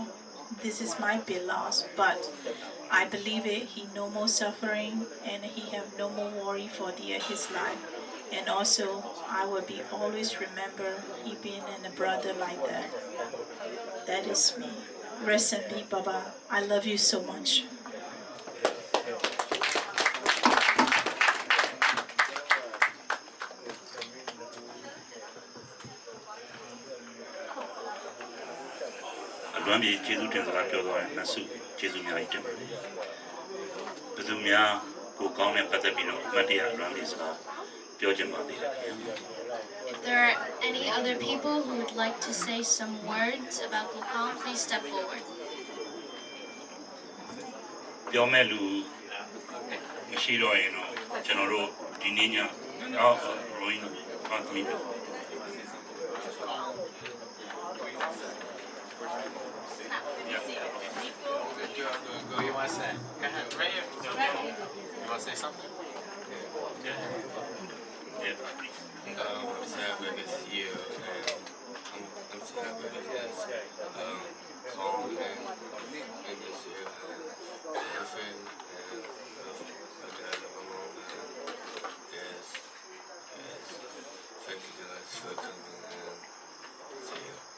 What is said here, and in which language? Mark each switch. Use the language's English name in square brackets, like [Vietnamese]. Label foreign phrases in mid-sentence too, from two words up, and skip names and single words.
[English] This is my big loss, but I believe it. He no more suffering and he have no more worry for his life. And also, I will be always remember he being a brother like that. That is me. Rest in peace, Baba. I love you so much. [Burmese] ။လွမ်းပြေကျေးဇူးတင်စကားပြောသွားရင်နှဆုကျေးဇူးများကြီးတင်ပါတယ်။ဘယ်သူများကိုကောင်းတဲ့ပတ်သက်ပြီးတော့အမှတ်တရလွမ်းပြေစကားပြောချင်ပါသေးတယ်ခင်ဗျာ [English] If there are any other people who would like to say some words about Kaung, please step forward. [Burmese] ။ပြောမဲ့လူမရှိတော့ရင်တော့ကျွန်တော်တို့ဒီနေ့ညတော့ရိုင်းပတ်မိတယ် [English] Go. You want to say? Go ahead. Right here. You want to say something? Yeah. I'm so happy to see you, and I'm so happy to just Kaung and this year, and my friend and my dad and my mom, and yes, thank you guys for coming and see you.